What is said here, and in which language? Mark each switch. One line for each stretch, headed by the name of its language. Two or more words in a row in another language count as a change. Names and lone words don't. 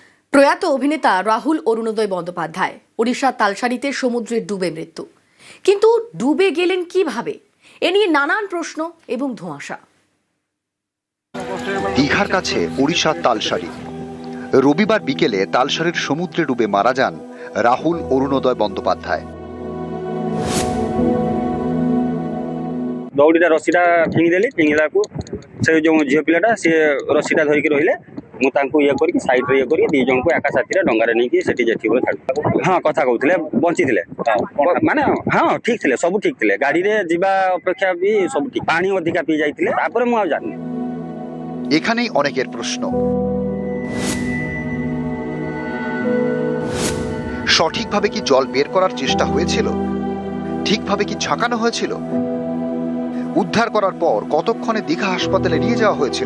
Bangla: প্রয়াত অভিনেতা রাহুল অরুণোদয় বন্দ্যোপাধ্যায় ওড়িশার তালসারিতে সমুদ্রে ডুবে মৃত্যু। কিন্তু ডুবে গেলেন কিভাবে, এ নিয়ে নানান প্রশ্ন এবং ধোঁয়াশা। দীঘার কাছে ওড়িশার তালসারি। রবিবার বিকেলে তালসারির সমুদ্রে ডুবে মারা যান রাহুল অরুণোদয় বন্দ্যোপাধ্যায়।
Odia: ଦୌଡ଼ିଟା ରସିଟା ଫିଙ୍ଗିଦେଲି, ଫିଙ୍ଗିଲାକୁ ସେ ଯେଉଁ ଝିଅ ପିଲାଟା ସିଏ ରସିଟା ଧରିକି ରହିଲେ। ମୁଁ ତାଙ୍କୁ ଇଏ କରିକି ସାଇଡ୍ରେ ଇଏ କରିକି ଦୁଇ ଜଣଙ୍କୁ ଏକା ସାଥିରେ ଡଙ୍ଗାରେ ନେଇକି ସେଠି ଯେତିକି ଛାଡୁ। ହଁ, କଥା କହୁଥିଲେ, ବଞ୍ଚିଥିଲେ, ମାନେ ହଁ ଠିକ୍ ଥିଲେ, ସବୁ ଠିକ୍ ଥିଲେ। ଗାଡ଼ିରେ ଯିବା ଅପେକ୍ଷା ବି ସବୁ ଠିକ୍। ପାଣି ଅଧିକା ପିଇ ଯାଇଥିଲେ, ତାପରେ ମୁଁ ଆଉ ଜାଣିନି।
Bangla: এখানেই অনেকের প্রশ্ন। সঠিকভাবে কি জল বের করার চেষ্টা হয়েছিল? ঠিকভাবে কি ঝাঁকানো হয়েছিল? উদ্ধার করার পর কতক্ষণে দীঘা হাসপাতালে নিয়ে যাওয়া হয়েছিল?